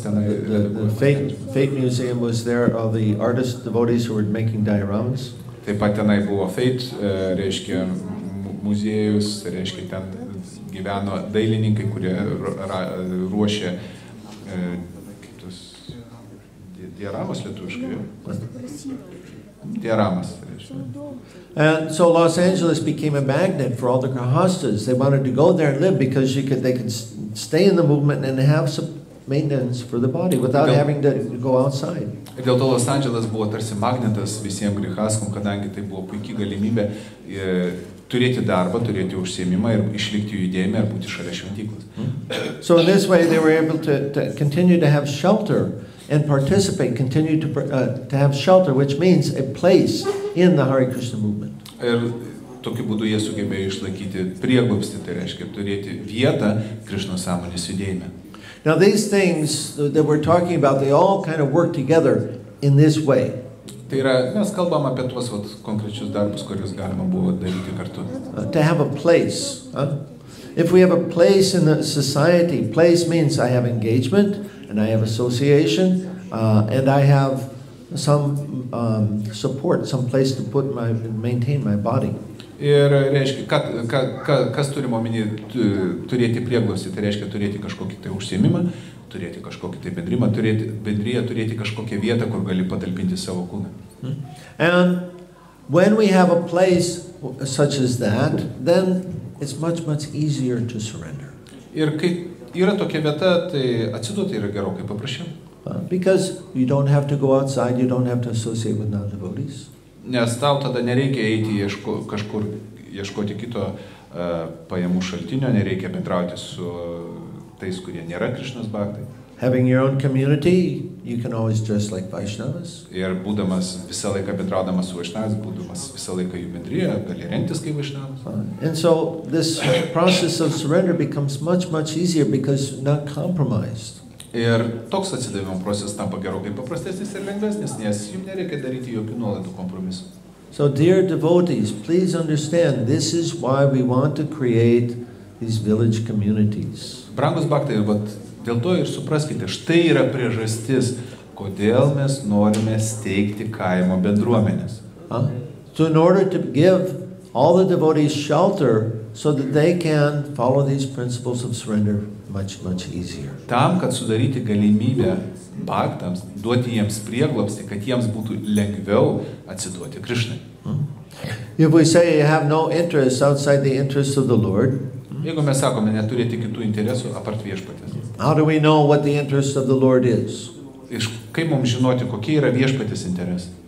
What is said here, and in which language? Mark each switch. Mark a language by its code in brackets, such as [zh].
[en] The Fate Museum was there, all the artists, devotees who were making dioramas. [lt] Taip pat tenai buvo Fate, reiškia, muziejus, reiškia, ten gyveno dailininkai, kurie ruošė kaip tos dioramos lietuviškai. Dioramas, reiškia. [en] And so Los Angeles became a magnet for all the grahastas. They wanted to go there and live because they could stay in the movement and have some maintenance for the body without having to go outside. [lt] Ir dėl to Los Andželas buvo tarsi magnetas visiems grihaskom, kadangi tai buvo puikia galimybė turėti darbą, turėti užsiėmimą ir išlikti judėjime ir būti šalia šventyklos. [en] So in this way they were able to continue to have shelter and participate, continue to have shelter, which means a place in the Hare Krishna movement. [lt] Ir tokiu būdu jie sugebėjo išlaikyti prieglobstį, tai reiškia turėti vietą Krišnos sąmonės judėjime. [en] Now these things that we're talking about, they all kind of work together in this way. [lt] Tai yra, mes kalbam apie tuos konkrečius darbus, kuriuos galima buvo daryti kartu. [en] To have a place. If we have a place in the society, place means I have engagement and I have association and I have some support, some place to maintain my body. [lt] Ir reiškia, kas turime omeny turėti prieglobstį, tai reiškia turėti kažkokį tai užsiėmimą, turėti kažkokį tai bendriją, turėti kažkokią vietą, kur gali patalpinti savo kūną. [en] And when we have a place such as that, then it's much easier to surrender. [lt] Ir kai yra tokia vieta, tai atsiduoti yra gerokai paprasčiau. [en] Because you don't have to go outside, you don't have to associate with non-devotees. [lt] Nes tau tada nereikia eiti kažkur ieškoti kito pajamų šaltinio, nereikia bendrauti su tais, kurie nėra Krišnos bhaktai. [en] Having your own community, you can always dress like Vaishnavas. [lt] Ir būdamas visą laiką bendraudamas su Vaishnavas, būdamas visą laiką jų bendrijoje, gali rengtis kaip Vaishnavas. [en] And so this process of surrender becomes much easier because you're not compromised. [lt] Ir toks atsidavimo procesas tampa gerokai paprastesnis ir lengvesnis, nes jums nereikia daryti jokių nuolaidų kompromisų. [en] So dear devotees, please understand, this is why we want to create these village communities. [lt] Brangus bhaktai, dėl to ir supraskite, štai yra priežastis, kodėl mes norime steigti kaimo bendruomenės. [en] So in order to give all the devotees shelter so that they can follow these principles of surrender much easier. [lt] Tam, kad sudaryti galimybę bhaktams, duoti jiems prieglobstį, kad jiems būtų lengviau atsiduoti Krišnai. [en] If we say you have no interest outside the interest of the Lord, [lt] Jeigu mes sakome neturėti kitų interesų apart viešpatės. [en] How do we know what the interest of the Lord is? [lt] Kaip mums žinoti, kokie yra viešpatės interesai?